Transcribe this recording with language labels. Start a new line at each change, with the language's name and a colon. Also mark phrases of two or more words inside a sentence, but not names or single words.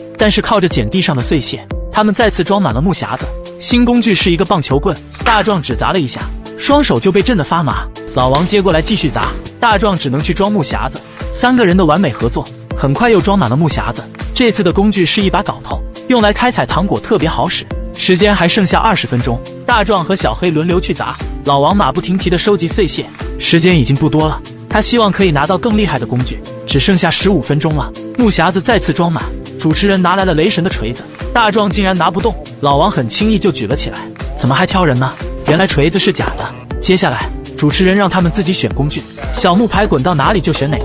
Chinese: 但是靠着撿地上的碎屑，他們再次裝滿了木匣子。新工具是一個棒球棍，大壯只砸了一下，雙手就被震得發麻。老王接過來繼續砸，大壯只能去裝木匣子。3個人的完美合作，很快又裝滿了木匣子。這次的工具是1把镐頭，用來開採糖果特別好使。時間還剩下20分鐘，大壯和小黑輪流去砸，老王馬不停蹄地收集碎屑。時間已經不多了，他希望可以拿到更厲害的工具。只剩下15分鐘了，木匣子再次裝滿，主持人拿來了雷神的錘子，大壯竟然拿不动，老王很輕易就舉了起來。怎麼還挑人呢？原來錘子是假的。接下來主持人讓他們自己選工具，小木牌滾到哪裡就選哪個。